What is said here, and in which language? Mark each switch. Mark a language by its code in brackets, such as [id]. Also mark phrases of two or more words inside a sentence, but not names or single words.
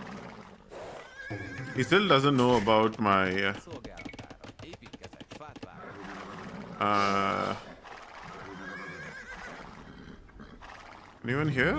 [en] He still doesn't know about my [hu] Szolgálatára építkezek. Fát vágok. [en] anyone here?